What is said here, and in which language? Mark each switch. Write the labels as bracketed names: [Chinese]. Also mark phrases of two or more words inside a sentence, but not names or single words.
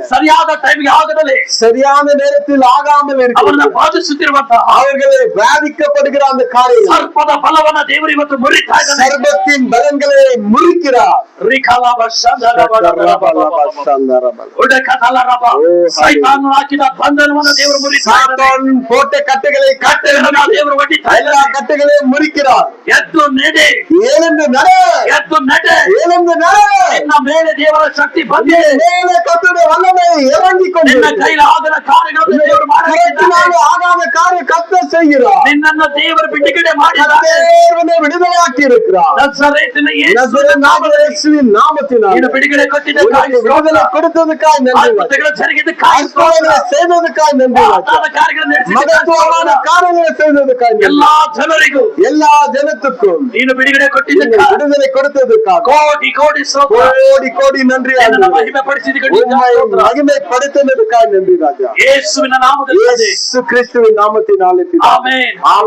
[Kannada] ಸರಿಯಾದ ಟೈಮ್ಗೆ ಆಗದಲ್ಲಿ [Tamil] சரியான நேரத்தில் ஆகாமல் [Kannada] ಅವರನ್ನ [Tamil] இருக்கிற [Kannada] ಬಾಧಿಸುತ್ತಿರುವಂತಹ [Tamil] அவர்களை பாதிக்கப்படுகிற அந்த காரியங்கள், [Kannada] ಸರ್ಪದ ಬಲವನ್ನ ದೇವರು ಇವತ್ತು ಮುರಿತಾ ಇದ್ದಾನೆ. [Tamil] சர்பத்தின் பலன்களை முறிக்கிறார். [Kannada] ಸೈತಾನನು ಹಾಕಿದ ಬಂಧನವನ್ನು ದೇವರು ಮುರಿತಾ ಇದ್ದಾನೆ. [Tamil] சாத்தான் போட்ட கட்டுகளை [Kannada] ಕಟ್ಟೆಗಳನ್ನ ದೇವರು ಒಡ್ಡಿತಾ [Tamil] எல்லா [Kannada] ಇದ್ದಾನೆ. [Tamil] கட்டுகளையும் முறிக்கிறார். [Kannada] ಎದ್ದು ನಡೆ, [Tamil] எழுந்து நட, [Kannada] ಎದ್ದು ನಡೆ. [Tamil] எழுந்து நட. [Kannada] ನಿನ್ನ ಮೇಲೆ ದೇವರ ಶಕ್ತಿ ಬಂದಿದೆ. [Tamil] மேலே கர்த்தருடைய வல்லமை இறங்கிக் [Kannada] ನಿನ್ನ [Tamil] கொண்டிருக்கிறது. [Kannada] ಕೈಲ ಆಗದ ಕಾರ್ಯಗಳನ್ನು ದೇವರು ಮಾಡುತ್ತಿದ್ದಾನೆ. [Tamil] கர்த்தரால் ஆகாத காரியம் கர்த்தர் செய்கிறார். [Kannada] ನಿನ್ನನ್ನು ದೇವರು ಬಿಡುಗಡೆ ಮಾಡಿದ್ದಾನೆ. [Tamil] கர்த்தர் உன்னை விடுதலையாக்கி இருக்கிறார். [Kannada] ನಜರೇತಿನ ಯೇಸುವಿನ [Tamil] நசரேயனாகிய இயேசுவின் நாமத்தினாலே [Kannada] ನೀನು ಬಿಡುಗಡೆ ಕೊಟ್ಟಿದ್ದ [Tamil] உனக்கு விடுதலை கொடுத்ததுக்காய் நன்றி. [Kannada] ಅದ್ಭುತಗಳು ಜರುಗಿದ್ದಕ್ಕಾಗಿ [Tamil] அற்புதங்களை செய்ததுக்காய் நன்றி. [Kannada] ಮಹತ್ತಾದ ಕಾರ್ಯಗಳನ್ನು [Tamil] மகத்துவமான [Kannada] ನಡೆಸಿದ್ದಕ್ಕಾಗಿ [Tamil] காரியங்களை செய்ததுக்காய் நன்றி. [Kannada] ಎಲ್ಲಾ ಜನರಿಗೂ [Tamil] எல்லா ஜனத்துக்கும் [Kannada] ನೀನು ಬಿಡುಗಡೆ [Tamil] நீங்க [Kannada] ಕೊಟ್ಟಿದ್ದಕ್ಕಾಗಿ [Tamil] விடுதலை கொடுத்ததுக்காக [Kannada] ಕೋಟಿ ಕೋಟಿ ಸ್ತೋತ್ರ. [Tamil] கோடி கோடி நன்றி [Kannada] ನಿನ್ನನ್ನು [Tamil] ஆண்டவரே. [Kannada] ಮಹಿಮೆ ಪಡಿಸಿದ್ದಕ್ಕೆ [Tamil] உம்மை மகிமைப்படுத்தினதுக்காய் நன்றி ராஜா. [Kannada] ಯೇಸುವಿನ ನಾಮದಲ್ಲಿ [Tamil] இயேசு கிறிஸ்துவின் நாமத்தினாலே பிதாவே. [Kannada] ಆಮೆನ್.